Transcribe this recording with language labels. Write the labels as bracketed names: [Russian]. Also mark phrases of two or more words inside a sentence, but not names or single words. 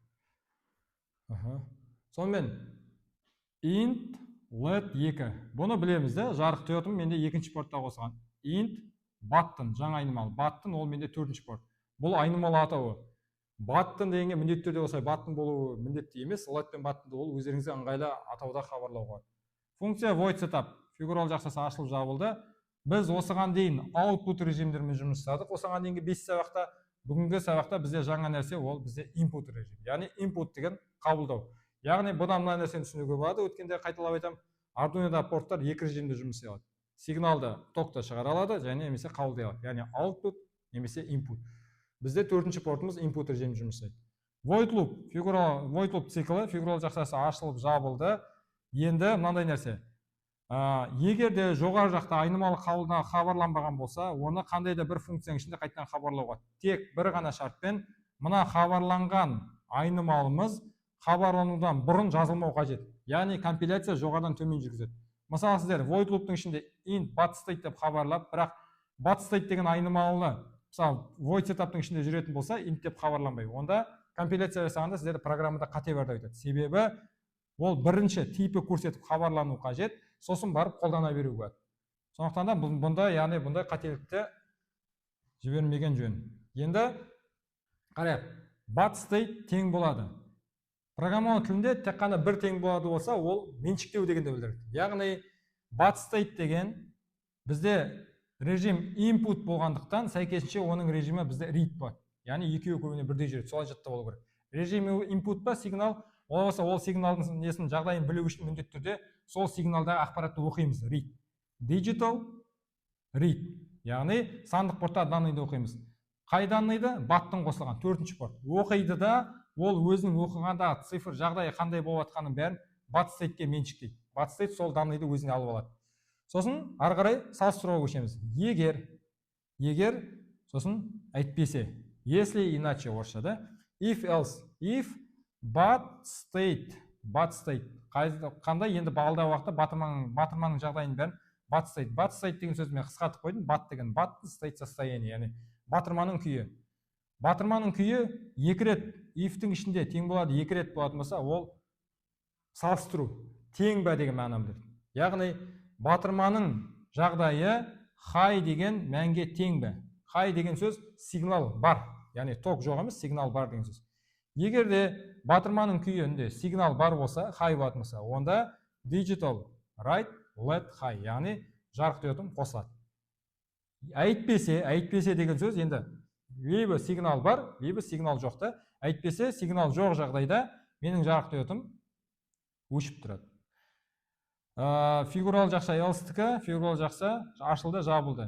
[English] Сонымен int let 2. [Kazakh] Бұны білеміз де, жарық диодым менде екінші портта қосылған. [English] Int button, [Kazakh] жаңа айнымалы. Button ол менде төртінші порт. Бұл айнымалы атауы. Button дегенге міндетті түрде осылай button болуы міндетті емес. Let пен button ол өздеріңізге ыңғайлы атауда хабарлауға. Функция [English] void setup, [Kazakh] фигурал жақшасы ашылып жабылды. Біз осыған дейін output режимдермен жұмыс жасадық. Осыған дейінгі 5 сабақта, бүгінгі сабақта бізде жаңа нәрсе, ол бізде input режим. Яғни input деген қабылдау. Яғни бұдан мына нәрсені түсінуге болады. Өткенде қайталап айтам, Arduino'да порттар екі режимде жұмыс істей алады. Сигналды токта шығара алады, және немесе қабылдай алады. Яғни output немесе input. Бізде төртінші портымыз input режимде жұмыс істейді. [English] Void loop [Kazakh] циклі, фигурал жақшасы ашылып жабылды. Енді мынандай нәрсе. Егер де жоғары жақта айнымалы қабылдауға хабарланбаған болса, оны қандай да бір функцияның ішінде қайтадан хабарлауға. Тек бір ғана шартпен мына хабарланған айнымалымыз хабарланудан бұрын жазылмау қажет. Яғни компиляция жоғарыдан төмен жүргізеді. Мысалы сіздер [English] void loop'тың [Kazakh] ішінде [English] int but state [Kazakh] деп хабарлап, бірақ [English] but state [Kazakh] деген айнымалыны, мысалы [English] void setup'тың [Kazakh] ішінде жүретін болса, int деп хабарланбай. Онда компиляция жасағанда сіздерде программада қате бар деп айтады. Себебі ол бірінші типі көрсетіп хабарлану қажет, сосын барып қолдана беру болады. Сондықтан да бұндай қателікті жібермеген жөн. Енді қарайық, [English] but state [Kazakh] тең болады. Программалау тілінде тек қана бір тең болады болса, ол меншіктеу дегенді білдіреді. Яғни [English] but state [Kazakh] деген бізде режим input болғандықтан, сәйкесінше оның режимі бізде read болады. Яғни екеуі көбіне бірдей жүреді, солай жадта болу керек. Режим input па сигнал, болса ол сигналдың несін жағдайын білу үшін міндетті түрде сол сигналдағы ақпаратты оқимыз. [English] Read. Digital read. [Kazakh] Яғни сандық портта данныйды оқимыз. Қай данныйды? Баттың қосылған төртінші порт. Оқиды да, ол өзінің оқығанда цифр жағдайы қандай болып жатқанын бәрін [English] but state'ке [Kazakh] меншіктейді. [English] But state [Kazakh] сол данныйды өзіне алып алады. Сосын ары қарай салыстыруға көшеміз. Егер сосын әйтпесе, [Russian] если иначе орысшада, [English] if else, if but state, [Kazakh] қандай енді алдағы уақытта батырманың жағдайын бәрін [English] but state [Kazakh] деген сөзді мен қысқартып қойдым. But деген [English] but state [Kazakh] состояние, яғни батырманың күйі. Батырманың күйі екі рет if-тің ішінде тең болады, екі рет болатын болса, ол салыстыру тең бе деген мағынаны білдіреді. Яғни батырманың жағдайы high деген мәнге тең бе? high деген сөз сигнал бар, яғни ток жоқ емес, сигнал бар деген сөз. Егер де батырманың күйінде сигнал бар болса, high болатын болса, онда [English] digital right LED high, [Kazakh] яғни жарық диодым қосылады. Әйтпесе деген сөз енді либо сигнал бар, либо сигнал жоқ та. Әйтпесе сигнал жоқ жағдайда менің жарық диодым өшіп тұрады. Фигурал жақша else-тікі, фигурал жақса ашылды, жабылды.